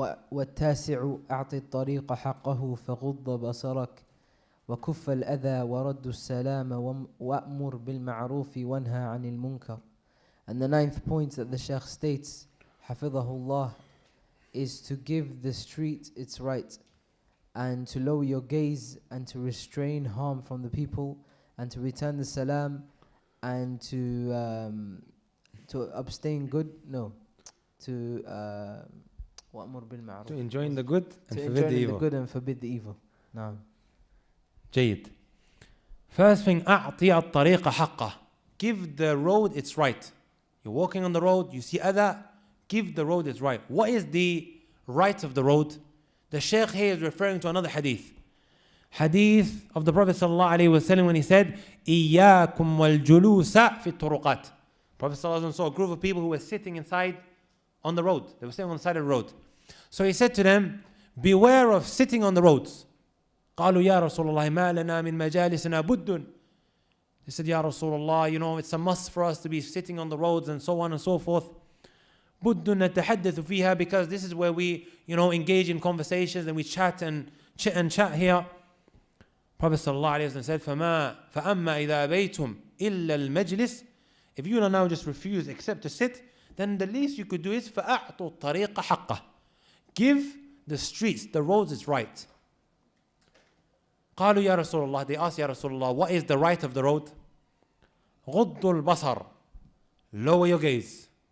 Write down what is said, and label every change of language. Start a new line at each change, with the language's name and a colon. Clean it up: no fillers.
Arabic: والتاسع أعط الطريق حقه فغض بصرك وكف الأذى ورد السلام وأمر بالمعروف وانهى عن المنكر.
English: And the ninth point that the Shaykh states, Hafidhahullah, is to give the street its right, and to lower your gaze, and to restrain harm from the people, and to return the salam, and to abstain good, to enjoin the good and to forbid the evil. the good and forbid the evil. No.
Arabic: جيد.
English: First thing,
Arabic: أعطي الطريق حقه.
English: Give the road its right. You're walking on the road, you see other, give the road its right. What is the right of the road? The Shaykh here is referring to another hadith. Hadith of the Prophet ﷺ when he said,
Arabic: إِيَّاكُمْ وَالْجُلُوسَ فِي الطُّرُقَاتِ.
English: Prophet ﷺ saw a group of people who were sitting inside on the road. They were sitting on the side of the road. So he said to them, beware of sitting on the roads.
Arabic: قالوا يا رسول الله ما لنا من مجالسنا بد.
English: They said, Ya Rasulullah, it's a must for us to be sitting on the roads and so on and so forth.
Arabic: بد نتحدث فيها,
English: because this is where we, engage in conversations and we chat here. Prophet ﷺ said,
Arabic: فَأَمَّا إِذَا أَبَيْتُمْ إِلَّا الْمَجْلِسِ.
English: If you now just refuse, except to sit, then the least you could do is
Arabic: فَأَعْطُوا الطَّرِيقَ حَقَّهِ.
English: Give the streets, the roads its right.
Arabic: قالوا يا رسول الله,
English: they asked, Ya Rasulullah, what is the right of the road?
Arabic: غض البصر.
English: Lower your gaze.